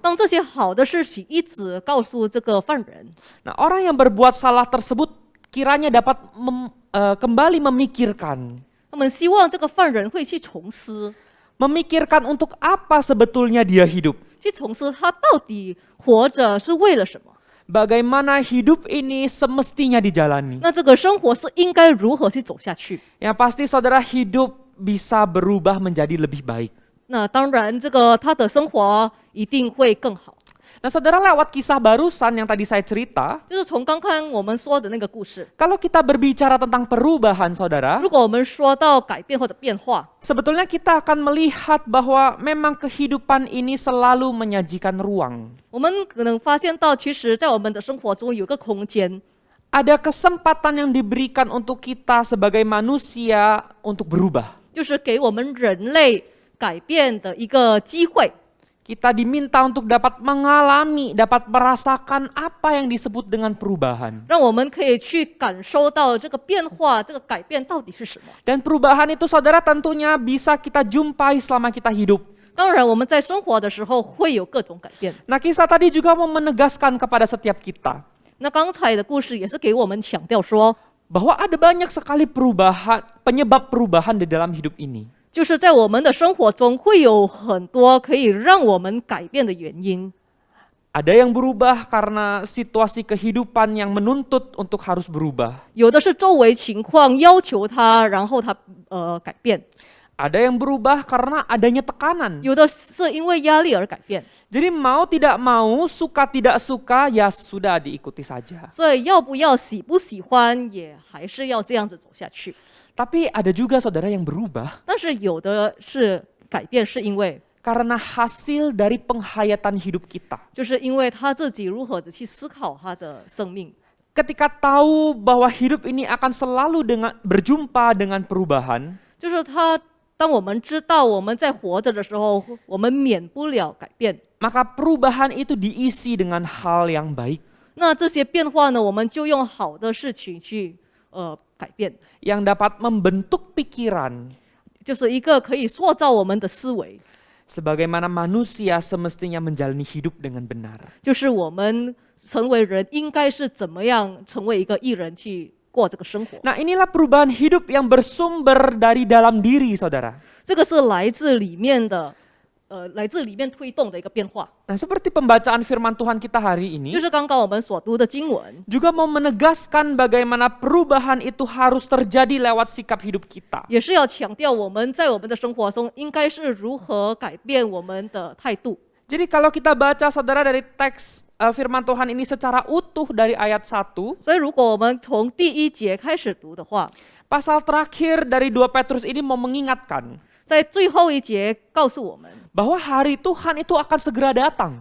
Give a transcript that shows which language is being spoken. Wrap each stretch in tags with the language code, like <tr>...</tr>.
<zh>当这些好的事情一直告诉这个犯人，</zh> <id>nah orang yang berbuat salah tersebut kiranya dapat kembali memikirkan.</id> <zh>他们希望这个犯人会去重思，</zh> <id>Memikirkan untuk apa sebetulnya dia hidup.</id> <zh>去重思他到底活着是为了什么？</zh> <id>Bagaimana hidup ini semestinya dijalani.</id> <zh>那这个生活是应该如何去走下去？</zh> <id>Yang pasti saudara hidup bisa berubah menjadi lebih baik.</id> <zh>那当然，这个他的生活一定会更好。</zh> <id>Nah saudara lewat kisah barusan yang tadi saya cerita,</id> <zh>就是从刚刚我们说的那个故事，</zh> <id>kalau kita berbicara tentang perubahan saudara,</id> <zh>如果我们说到改变或者变化，</zh> <id>sebetulnya kita akan melihat bahwa memang kehidupan ini selalu menyajikan ruang.</id> <zh>我们可能发现到，其实，在我们的生活中有个空间，</zh> <id>Ada kesempatan yang diberikan untuk kita sebagai manusia untuk berubah.</id> <zh>就是给我们人类改变的一个机会。</zh> <id>Kita diminta untuk dapat mengalami, dapat merasakan apa yang disebut dengan perubahan.</id> <zh>让我们可以去感受到这个变化、这个改变到底是什么。</zh> <id>Dan perubahan itu saudara tentunya bisa kita jumpai selama kita hidup.</id> <zh>当然，我们在生活的时候会有各种改变。</zh> <id>Nah kisah tadi juga mau menegaskan kepada setiap kita</id> <zh>那刚才的故事也是给我们强调说，</zh> <id>bahwa ada banyak sekali perubahan, penyebab perubahan di dalam hidup ini.</id> <zh>就是在我们的生活中会有很多可以让我们改变的原因。</zh> <id>Ada yang berubah karena situasi kehidupan yang menuntut untuk harus berubah.</id> <zh>有的是周围情况要求他，然后他改变；</zh> <id>Ada yang berubah karena adanya tekanan.</id> <zh>有的是因为压力而改变。</zh> <id>Jadi mau tidak mau, suka tidak suka, ya sudah diikuti saja.</id> <zh>所以要不要喜不喜欢，也还是要这样子走下去。</zh> <id>Tapi ada juga saudara yang berubah</id> <zh>但是有的是改变，是因为</zh> <id>karena hasil dari penghayatan hidup kita.</id> <zh>就是因为他自己如何的去思考他的生命。</zh> <id>Ketika tahu bahwa hidup ini akan selalu berjumpa dengan perubahan,</id> <zh>就是他，当我们知道我们在活着的时候，我们免不了改变。</zh> <id>maka perubahan itu diisi dengan hal yang baik.</id> <zh>那这些变化呢，我们就用好的事情去改变，</zh> <id>Yang dapat membentuk pikiran</id> <zh>就是一个可以塑造我们的思维，</zh> <id>sebagaimana manusia semestinya menjalani hidup dengan benar.</id> <zh>就是我们成为人应该是怎么样成为一个艺人去过这个生活。</zh> <id>Nah inilah perubahan hidup yang bersumber dari dalam diri saudara.</id> <zh>这个是来自里面的，来自里面推动的一个变化。</zh> <id>Nah seperti pembacaan firman Tuhan kita hari</id> <zh>就</zh> <id>ini</id> <zh>是刚刚我们所读的经文，</zh> <id>juga mau menegaskan bagaimana perubahan itu harus terjadi lewat sikap hidup kita.</id> <zh>也是要强调我们在我们的生活中应该是如何改变我们的态度。</zh> <id>Jadi kalau kita baca saudara dari teks firman Tuhan ini secara utuh dari ayat 1,</id> <zh>所以如果我们从第一节开始读的话，</zh> <id>pasal terakhir dari 2 Petrus ini mau mengingatkan</id> <zh>在最后一节告诉我们，</zh> <id>bahwa hari Tuhan itu akan segera datang.</id>